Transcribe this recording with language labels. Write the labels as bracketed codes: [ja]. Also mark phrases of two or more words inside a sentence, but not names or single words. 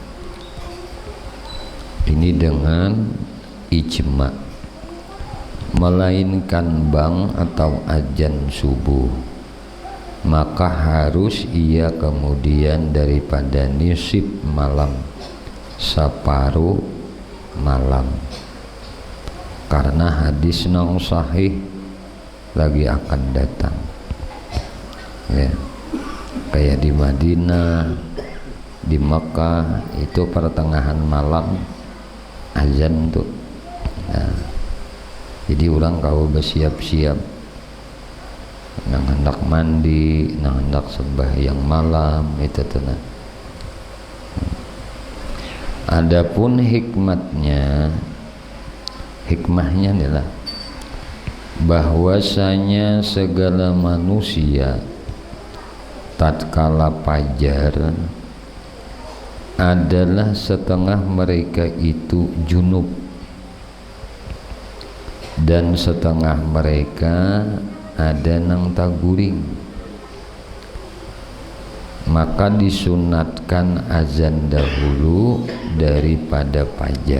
[bjn] Ini dengan ijma, melainkan bang atau azan subuh, maka harus ia kemudian daripada nisib malam, separuh malam. Karena hadis nang sahih lagi akan datang ya, kayak di Madinah, di Makkah itu pertengahan malam azan tuh. Nah, jadi orang kau bersiap-siap nang hendak mandi, nang hendak sembahyang malam itu tuh. Adapun hikmahnya adalah bahwasanya segala manusia tatkala fajar adalah setengah mereka itu junub dan setengah mereka ada nang taguring, maka disunatkan azan dahulu daripada fajar.